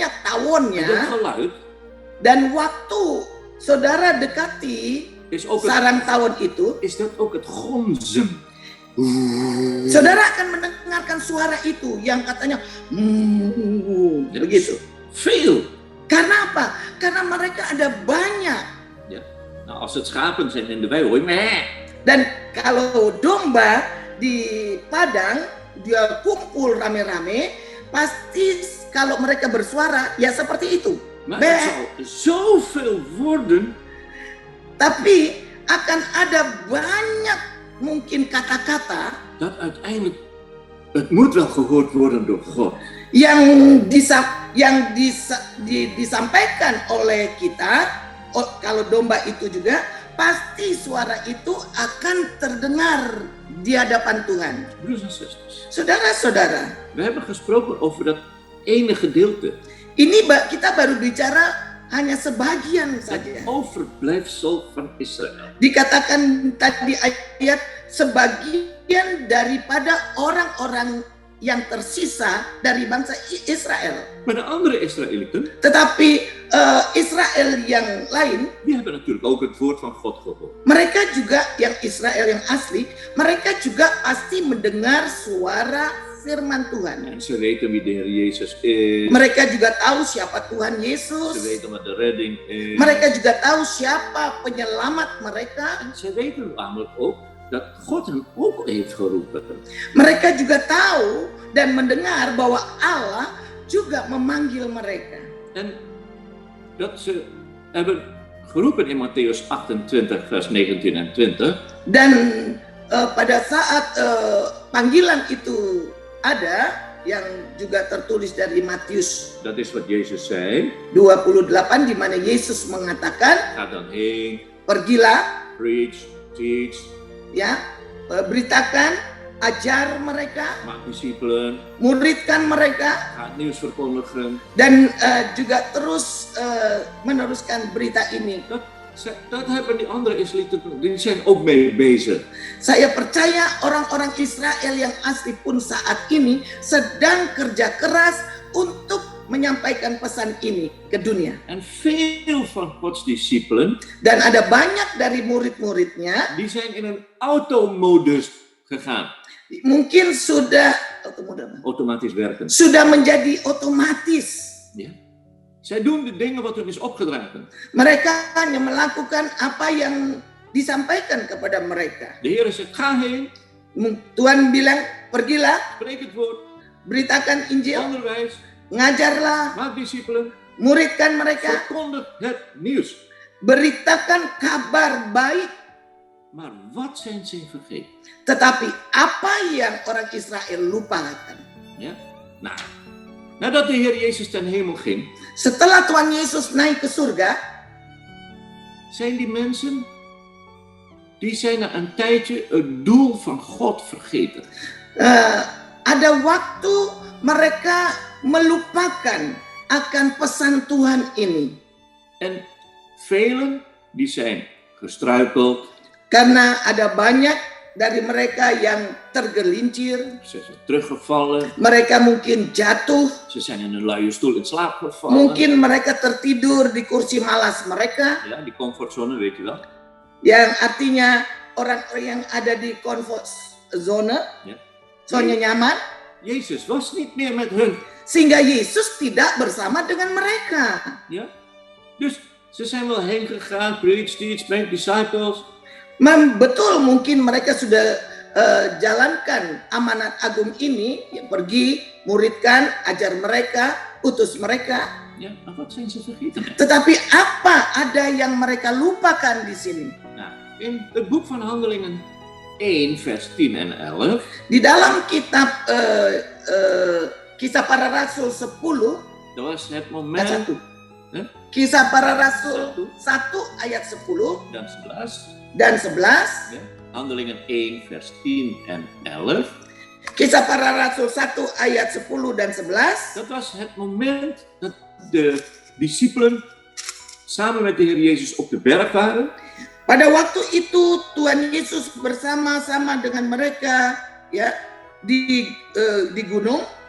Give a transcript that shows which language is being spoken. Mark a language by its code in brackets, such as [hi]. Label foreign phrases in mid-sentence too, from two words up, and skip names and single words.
[nl] dat [id] tawonnya, [nl] geluid [id] dan waktu saudara dekati [nl] is ook het, [id] sarang tawon itu, [nl] is dat ook het gonzen. [id] saudara akan mendengarkan suara itu yang katanya begitu. [nl] Veel. [id] Karena apa? Karena mereka ada banyak. [nl] Ja. Nou, als het schapen zijn in de wei, hoor je meh. [id] Dan kalau domba di padang dia kumpul rame-rame, pasti kalau mereka bersuara ya seperti itu. [nl] Maar het zal zoveel worden. [id] Tapi akan ada banyak mungkin kata-kata [nl] Dat uiteindelijk, het moet wel gehoord worden door God. [id] yang disampaikan oleh kita. Kalau domba itu juga pasti suara itu akan terdengar di hadapan Tuhan. [nl] Broers en zusters, [id] Saudara-saudara, [nl] we hebben gesproken over dat ene gedeelte. [id] ini kita baru bicara hanya sebagian [nl] Het [id] saja. [nl] overblijfsel van Israël. [id] Dikatakan tadi ayat sebagian daripada orang-orang yang tersisa dari bangsa Israel. [nl] Maar de andere Israëlieten, [id] Tetapi Israel yang lain, [nl] die hebben natuurlijk ook het woord van God gehoord. [id] mereka juga yang Israel yang asli, mereka juga pasti mendengar suara firman Tuhan. [nl] En ze weten wie de Heer Jezus is. [id] Mereka juga tahu siapa Tuhan [nl] Ze [id] Yesus. [nl] weten wat de redding is. [id] Mereka juga tahu siapa penyelamat mereka. [nl] En ze weten namelijk ook dat God hem ook heeft geroepen. [id] Mereka juga tahu dan mendengar bahwa Allah juga memanggil mereka. [nl] En dat ze hebben geroepen in Mattheus 28 vers 19 en 20. [id] Dan pada saat panggilan itu ada, yang juga tertulis dari Matius [nl] Dat is wat Jezus zei. [id] 28 di mana Yesus mengatakan, [nl] Ga dan heen, [id] pergilah, [en] preach, teach, [id] ya, beritakan, ajar mereka, [nl] maak discipelen, [id] muridkan mereka, [nl] ga het nieuws verkondigen. [id] dan juga terus meneruskan berita ini. [nl] Dat hebben die andere Israëlieten, die zijn ook mee bezig. [id] Saya percaya orang-orang Israel yang asli pun saat ini sedang kerja keras untuk menyampaikan pesan ini ke dunia. [nl] En veel van Gods discipelen, [id] Dan ada banyak dari murid-muridnya [nl] die zijn in een automodus gegaan. [id] mungkin sudah [nl] Automatisch werken. [id] sudah menjadi otomatis. [nl] Ja. Zij doen de dingen wat hun is opgedragen. [id] Mereka hanya melakukan apa yang disampaikan kepada mereka. [nl] De Heer zegt, ga heen, [id] Tuhan bilang, pergilah, [nl] spreek het woord, [id] beritakan Injil, [nl] onderwijs, [id] ngajarlah, [nl] maak discipelen, [id] muridkan mereka, [nl] verkondig het nieuws. [id] beritakan kabar baik. [nl] Maar wat zijn zij vergeten? [id] Tetapi apa yang orang Israel lupakan? [nl] Ja? Nou, nadat de Heer Jezus ten hemel ging, [id] Setelah Tuhan Yesus naik ke surga, [nl] zijn die mensen, die zijn na een tijdje het doel van God vergeten. [id] ada waktu mereka melupakan akan pesan Tuhan ini. [nl] En velen, die zijn gestruikeld, [id] Karena ada banyak dari mereka yang tergelincir, [nl] ze zijn teruggevallen, [id] mereka mungkin jatuh, [nl] ze zijn in een luie stoel in slaap gevallen. [id] mungkin mereka tertidur di kursi malas mereka, [nl] Ja, die comfortzone, weet je wel. [id] yang artinya orang yang ada di [en] comfort zone, [nl] Ja. [id] zona nyaman, [nl] Jezus was niet meer met hun. [id] sehingga Yesus tidak bersama dengan mereka. [nl] Ja? Dus ze zijn wel heen gegaan, [en] preach, teach, make disciples. [id] Betul, mungkin mereka sudah jalankan amanat agung ini, ya, pergi, muridkan, ajar mereka, utus mereka. [nl] Ja, maar wat zijn ze vergeten? [id] Tetapi apa ada yang mereka lupakan di sini? [nl] Nou, in het boek van Handelingen 1, vers 10 en 11, [id] Di dalam kitab Kisah Para Rasul 10 [nl] dat was het [id] ayat [nl] moment, [id] 1. Huh? Kisah Para Rasul 1 ayat 10 dan 11, dan 11. [nl] ja, Handelingen 1, vers 10 en 11, [id] Kisah Para Rasul 1 ayat 10 dan 11. [nl] dat was het moment dat de discipelen samen met de Heer Jezus op de berg waren. [id] Pada waktu itu Tuhan Yesus bersama-sama dengan mereka, ya, di gunung.